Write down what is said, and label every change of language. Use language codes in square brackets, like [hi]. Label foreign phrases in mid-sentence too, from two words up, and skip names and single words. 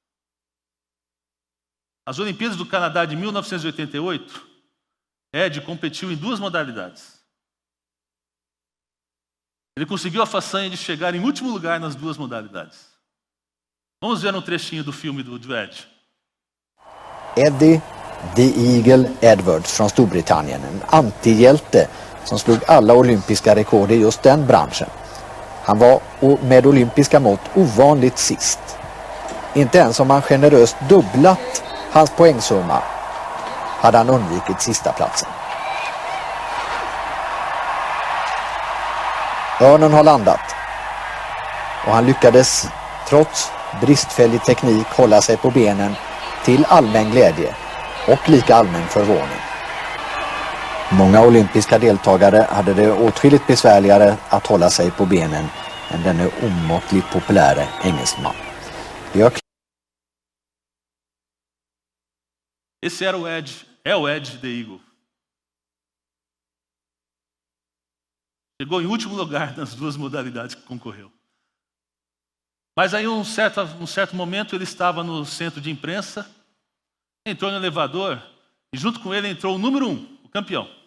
[pt] As Olimpíadas do Canadá de 1988, Ed competiu em 2 modalidades. Ele conseguiu a façanha de chegar em último lugar nas 2 modalidades. Vamos ver um trechinho do filme do Ed. [sv] Eddie the Eagle Edwards från Storbritannien, en antihjälte som slog alla olympiska rekord i just den branschen. Han var med olympiska mått ovanligt sist. Inte ens om man generöst dubblat hans poängsumma hade han undvikit sista platsen. Örnen har landat och han lyckades trots bristfällig teknik hålla sig på benen till allmän glädje och lika allmän förvåning. Många olympiska deltagare hade det åtskilligt besvärligare att hålla sig på benen än denne omåttligt populäre engelsman. [pt] Esse era o Ed, é o Ed the Eagle. Chegou em último lugar nas 2 modalidades que concorreu. Mas aí, um certo momento, ele estava no centro de imprensa, entrou no elevador e junto com ele entrou o número 1, o campeão.